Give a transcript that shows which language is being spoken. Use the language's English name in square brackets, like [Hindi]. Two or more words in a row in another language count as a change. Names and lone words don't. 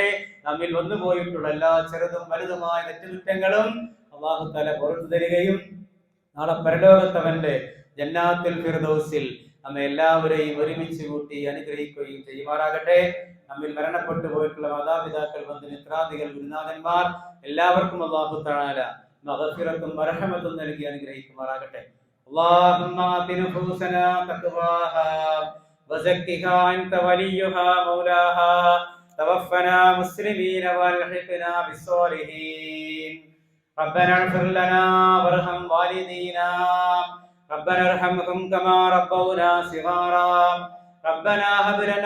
[Malayalam] നമ്മിൽ വന്നുപോയിട്ടുള്ള എല്ലാ ചെറുതും വലുതുമായ തെറ്റുകുറ്റങ്ങളും അല്ലാഹു തആല പുറത്തു തരികയും നാളെ പരലോകത്തവന്റെ ജന്നാത്തുൽ ഫിർദൗസിൽ നമ്മെ എല്ലാവരെയും ഒരുമിച്ച് കൂട്ടി അനുഗ്രഹിക്കുകയും ചെയ്യുമാറാകട്ടെ. നമ്മിൽ മരണപ്പെട്ടു പോയിട്ടുള്ള മാതാപിതാക്കൾ, ബന്ധുമിത്രാദികൾ, ഗുരുനാഥന്മാർ എല്ലാവർക്കും അല്ലാഹു തആല മഗ്ഫിറത്തും റഹ്മത്തും നൽകി അനുഗ്രഹിക്കുമാറാകട്ടെ. [Arabic] اللهم آت نفوسنا تقواها وزكها أنت وليها مولاها توفنا مسلمين والحقنا بالصالحين ربنا اغفر لنا وارحم والدينا ربنا ارحمهم كما ربونا صغارا ربنا هب لنا